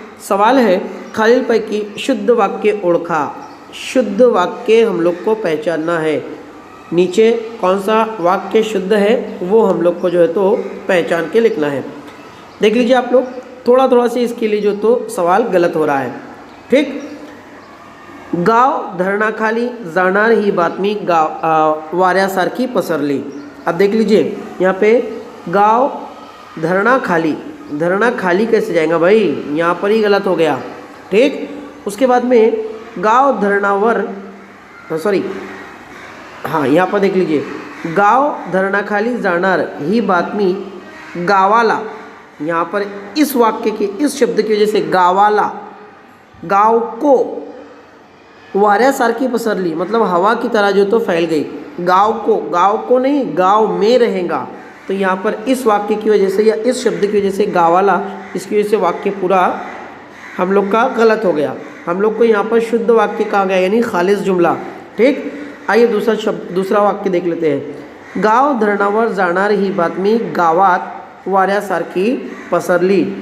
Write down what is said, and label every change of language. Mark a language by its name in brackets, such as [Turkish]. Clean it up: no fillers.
[Hindi] सवाल है, [Marathi] खालीलपैकी शुद्ध वाक्य ओळखा। [Hindi] शुद्ध वाक्य हम लोग को पहचानना है। नीचे कौन सा वाक्य शुद्ध है वो हम लोग को जो है तो पहचान के लिखना है। देख लीजिए आप लोग, थोड़ा थोड़ा सा इसके लिए जो तो सवाल गलत हो रहा है, ठीक। [Marathi] गाव धरणाखाली जाणार ही बातमी वाऱ्यासारखी पसरली। [Hindi] अब देख लीजिए यहाँ पे गाव धरणाखाली, धरणाखाली कैसे जाएगा भाई, यहाँ पर ही गलत हो गया, ठीक। उसके बाद में गाव धरणावर, सॉरी हाँ यहाँ पर देख लीजिए, [Marathi] गाव धरणाखाली जाणार ही बातमी गावाला, [Hindi] यहाँ पर इस वाक्य के इस शब्द की वजह से गावाला, गाव को वाऱ्यासारखी पसरली, मतलब हवा की तरह जो तो फैल गई। गाव को नहीं, गाव में रहेगा। तो यहाँ पर इस वाक्य की वजह से या इस शब्द की वजह से गावाला, इसकी वजह से वाक्य पूरा हम लोग का गलत हो गया। हम लोग को यहाँ पर शुद्ध वाक्य कहा गया यानी खालिस जुमला। ठीक, आइए दूसरा वाक्य देख लेते हैं। [Marathi] गाव धरणावर जाणार ही बातमी गावात वाऱ्यासारखी पसरली।